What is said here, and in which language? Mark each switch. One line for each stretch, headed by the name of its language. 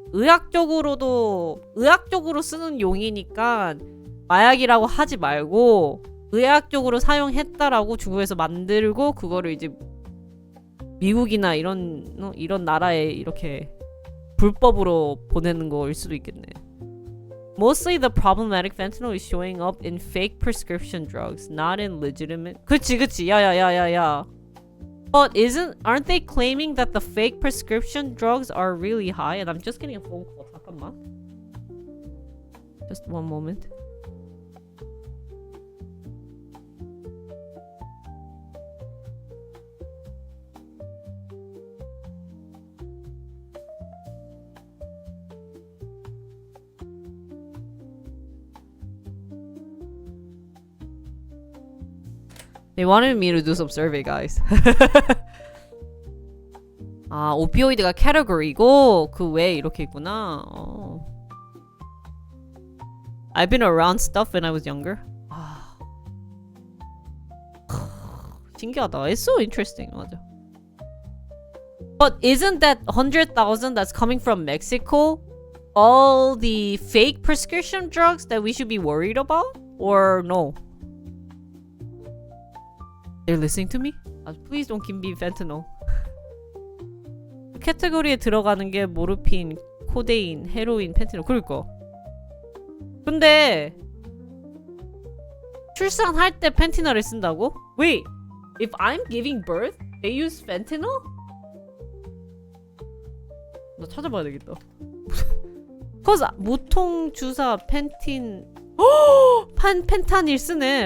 Korean: 의학적으로 쓰는 용이니까 마약이라고 하지 말고 의학적으로 사용했다라고 중국에서 만들고 그거를 이제 미국이나 이런 나라에 이렇게 불법으로 보내는 거일 수도 있겠네.
English: Mostly the problematic fentanyl is showing up in fake prescription drugs, not in legitimate.
Korean: 그치. 야야야야야.
English: But aren't they claiming that the fake prescription drugs are really high? And I'm just getting a phone call.
Korean: 잠깐만.
English: Just one moment. They wanted me to do some survey, guys.
Korean: 아, 오피오이드가 캐터고리고 그 외에 이렇게 있구나.
English: I've been around stuff when I was younger.
Korean: 아. 신기하다.
English: It's so interesting.
Korean: 맞아.
English: But isn't that 100,000 that's coming from Mexico all the fake prescription drugs that we should be worried about? Or no? They're listening to me? Please don't give me fentanyl.
Korean: 캐테고리에 들어가는 게 모르핀, 코데인, 헤로인, 펜티놀. 그러니까. 근데 출산할 때 펜티놀을 쓴다고?
English: Wait, if I'm giving birth, they use fentanyl?
Korean: 나 찾아봐야 되겠다. Cause 무통 주사 펜타닐 쓰네.